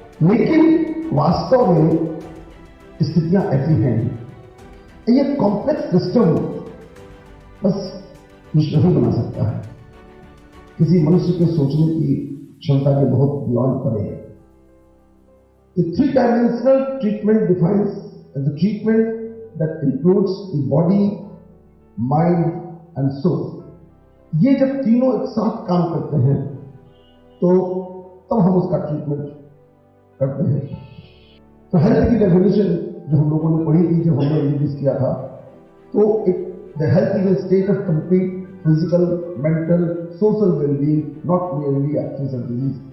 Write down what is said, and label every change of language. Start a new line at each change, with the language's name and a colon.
Hindi: लेकिन वास्तव में स्थितियां ऐसी हैं, ये कॉम्प्लेक्स सिस्टम बस ईश्वर ही बना सकता है। किसी मनुष्य के सोचने की क्षमता के बहुत बियॉन्ड परे है।
English: The 3-dimensional treatment defines the treatment that includes the body, mind and soul.
Hindi: ये जब तीनों एक साथ काम करते हैं तो तब हम उसका ट्रीटमेंट करते हैं। तो हेल्थ की डेफिनेशन जो हम लोगों ने पढ़ी थी, जब हमने रिलीज किया था, तो
English: The health is a state of complete physical, mental, social well-being, not merely absence of disease.